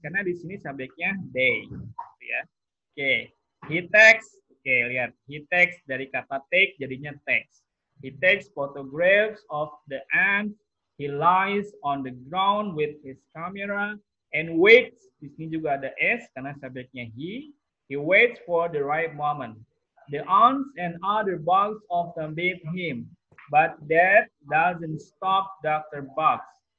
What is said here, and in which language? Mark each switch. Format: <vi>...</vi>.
<id>Karena di sini subjeknya they, ya. Oke,</id> <en>he takes.</en> <id>Oke, lihat,</id> <en>he takes</en> <id>dari kata take jadinya takes.</id> <en>He takes photographs of the ants. He lies on the ground with his camera and waits.</en> <id>Di sini juga ada s karena subjeknya he.</id> <en>He waits for the right moment. The ants and other bugs often beat him, but that doesn't stop Dr. Bugs.</en>